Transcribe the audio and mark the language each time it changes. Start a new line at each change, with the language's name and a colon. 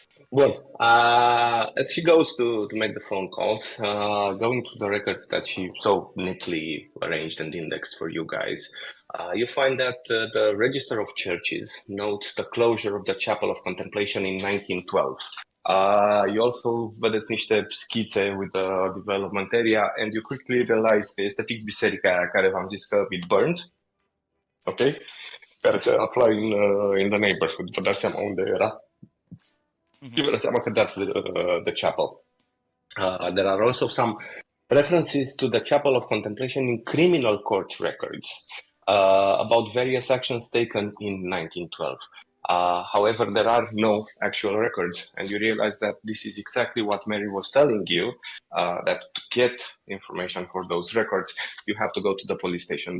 English: Well, as she goes to make the phone calls, going through the records that she so neatly arranged and indexed for you guys, you find that the Register of Churches notes the closure of the Chapel of Contemplation in 1912. You also
Romanian: vedeți niște schițe
English: with the development area and you quickly realize
Romanian: că este fix biserica aia care v-am zis că
English: it burned, ok?
Romanian: Care se afla
English: in the neighborhood.
Romanian: Vă dați seama unde era? Și vă dați seama că
English: that's the chapel. There are also some references to the Chapel of Contemplation in criminal court records about various actions taken in 1912. However, there are no actual records, and you realize that this is exactly what Mary was telling you, that to get information for those records, you have to go to the police station.